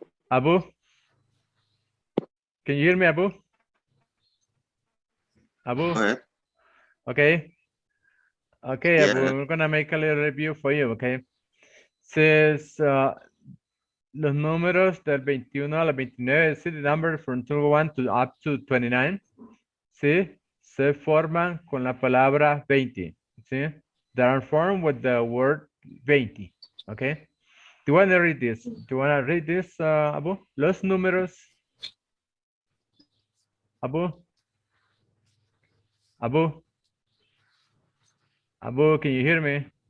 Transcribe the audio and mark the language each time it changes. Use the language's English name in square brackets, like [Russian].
[English] Abu, can you hear me, Abu? Abu, Go ahead. okay. Okay, Yeah. Abu, we're gonna make a little review for you, okay? Says [Spanish] los números del 21 al 29, ¿sí? [English] The number from 21 to up to 29, ¿sí? [Spanish] Se forman con la palabra 20, ¿sí? [English] They are formed with the word 20, okay? Do you want to read this? Do you want to read this, Abu? [Spanish] Los números. [English] Abu? Abu? Abu, can you hear me?